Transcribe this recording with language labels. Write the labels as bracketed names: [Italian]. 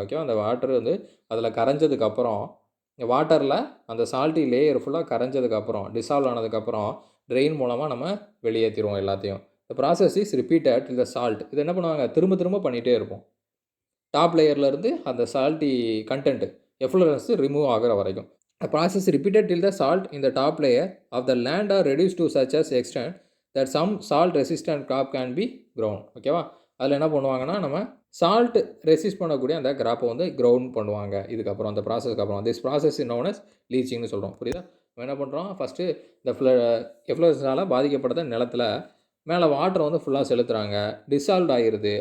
[Tamil] ஓகேவா, அந்த வாட்டர் வந்து அதில் கரைஞ்சதுக்கப்புறம் வாட்டரில் அந்த சால்ட்டி லேயர் ஃபுல்லாக கரைஞ்சதுக்கப்புறம் டிசால்வ் ஆனதுக்கப்புறம் ட்ரெயின் மூலமாக நம்ம வெளியேற்றிடுவோம் எல்லாத்தையும். இந்த [English] Process is repeated till the salt. [Tamil] இது என்ன பண்ணுவாங்க, திரும்ப திரும்ப பண்ணிகிட்டே இருப்போம். டாப் லேயர்லேருந்து அந்த சால்ட்டி கண்டென்ட் எஃப்ளோரன்ஸ் ரிமூவ் ஆகிற வரைக்கும். [English] The process repeated till the salt in the top layer of the land are reduced to such as extent that some salt resistant crop can be grown. [Tamil] ஓகேவா, அதில் என்ன பண்ணுவாங்கன்னா நம்ம salt resist பண்ணக்கூடிய அந்த கிராப்பை வந்து க்ரௌண்ட் பண்ணுவாங்க. இதுக்கப்புறம் அந்த ப்ராசஸ்க்கு அப்புறம் [English] this process is known as லீச்சிங்னு [Tamil] சொல்கிறோம். புரியுதா, நம்ம என்ன பண்ணுறோம், ஃபஸ்ட்டு இந்த எஃப்ளோரன்ஸால் பாதிக்கப்பட்ட நிலத்தில் மேலே வாட்டர் வந்து ஃபுல்லாக செலுத்துகிறாங்க, டிசால்வ் ஆகிருது.